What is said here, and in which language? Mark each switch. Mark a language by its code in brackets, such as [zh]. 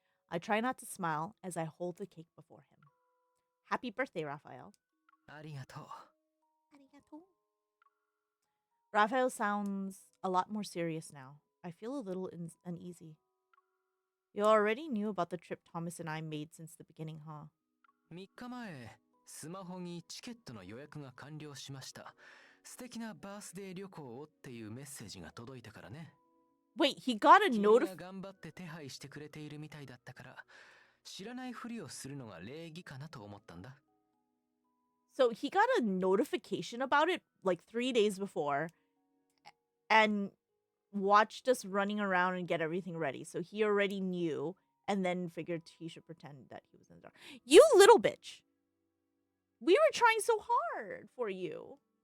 [en] I try not to smile as I hold the cake before him. Happy birthday, Raphael. [ja] Arigato. Arigato. [en] Raphael sounds a lot more serious now. I feel a little uneasy. You already knew about the trip Thomas and I made since the beginning, huh? [ja] 3日前、スマホにチケットの予約が完了しました。素敵なバースデー旅行をっていうメッセージが届いたからね。 [en] Wait, he got a [ja] 君 [en] notif- [ja] が頑張って手配してくれているみたいだったから、知らないふりをするのが礼儀かなと思ったんだ。 [en] So he got a notification about it like 3 days before and watched us running around and get everything ready. So he already knew and then figured he should pretend that he was in the dark. You little bitch. We were trying so hard for you.